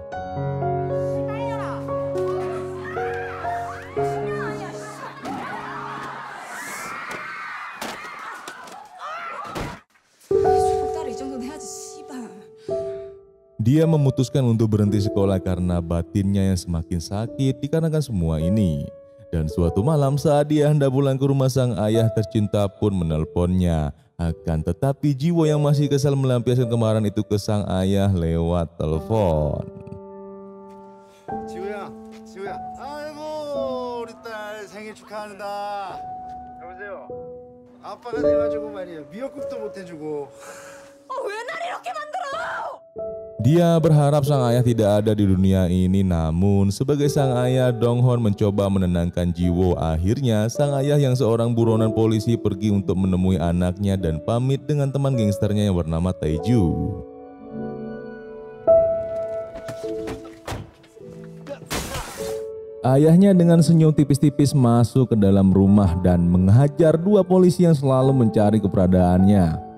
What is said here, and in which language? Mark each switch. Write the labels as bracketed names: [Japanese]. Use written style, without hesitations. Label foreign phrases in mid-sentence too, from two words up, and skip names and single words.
[Indonesian] Dia memutuskan untuk berhenti sekolah karena batinnya yang semakin sakit dikarenakan semua ini. Dan suatu malam saat dia hendak pulang ke rumah, sang ayah tercinta pun menelponnya. Akan tetapi Ji-woo yang masih kesal melampiaskan kemarahan itu ke sang ayah lewat telepon. [Korean] 지우야, 아이고 우리 딸 생일 축하한다. 여보세요. 아빠가 돼가지고 말이야 미역국도 못 해주고. 왜 날 이렇게 만들어? [Indonesian] Dia berharap sang ayah tidak ada di dunia ini, namun sebagai sang ayah, Dong-hoon mencoba menenangkan Ji-woo. Akhirnya sang ayah yang seorang buronan polisi pergi untuk menemui anaknya dan pamit dengan teman gangsternya yang bernama Tae-ju. Ayahnya dengan senyum tipis-tipis masuk ke dalam rumah dan menghajar dua polisi yang selalu mencari keberadaannya.